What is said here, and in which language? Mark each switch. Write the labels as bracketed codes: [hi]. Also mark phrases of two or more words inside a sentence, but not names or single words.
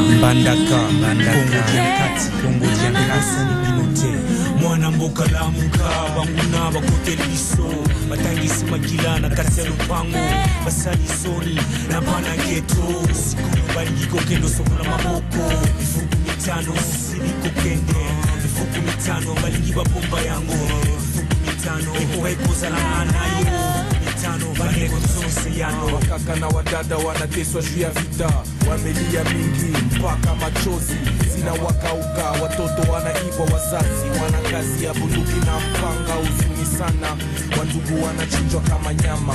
[ln] Mbandaka Kongo Diankati Kongo Diankasa ni binote mwana mboka lamuka banguna bakoteli biso batangisi makila na kati ya lupango basali soni na bana geto sikulu balingi kokendo sokola maboko mifuku mitano siliko kende mifuku mitano balingi babomba yango mifuku mitano ekokozala nayo [sw] wakaka na wadada wanateswa juu ya vita, wamelia mingi mpaka machozi zina wakauka, watoto wanaibwa, wazazi wana kazi ya bunduki na mpanga, huzuni sana, wandugu wanachinjwa kama nyama.